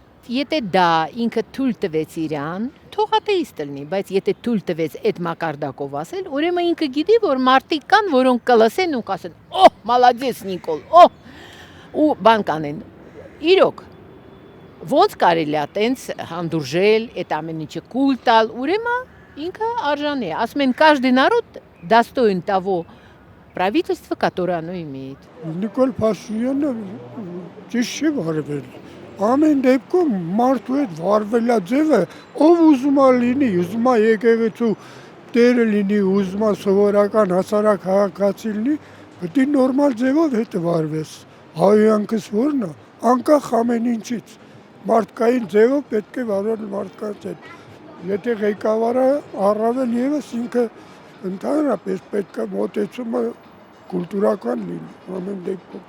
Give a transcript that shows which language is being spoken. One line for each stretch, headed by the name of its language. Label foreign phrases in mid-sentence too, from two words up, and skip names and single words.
Armenian: Եթե դա ինքը թույլ տվեց իրան, թող աթեիստ լինի, բայց եթե թույլ տվեց այդ մակարդակով ասել, ուրեմն ինքը գիտի, որ մարդիկ կան, որոնք կլսեն ու կասեն. «Օհ, մալադես Նիկոլ, օհ» ու բան կանեն։ Իրոք ոնց կարելի է տենց հանդուրժել, այդ ամեն ինչը կուլ տալ, ուրեմն ինքը արժանի է։ Ասում են
Russian: каждый народ достоин того правительства, которое оно имеет։
Armenian: Նիկոլ Փաշինյանը ճիշտ չի վարվել։ Ամեն դեպքում մարդու հետ վարվելա ձևը, ով ուզում է լինի, ուզում է եկեղեցու տերը լինի, ուզում է սովորական հասարակ քաղաքացի լինի, պետք է նորմալ ձևով հետ վարվես։ Հայյանքս որն է, անկախ ամեն ինչից, մարդկային ձևով պետք է վարվել մարդկանց հետ։ Եթե ղեկավարը առավել ևս ինքը ընդհանրապես պետք է մոտեցումը կուլտուրական լինի ամեն դեպքում։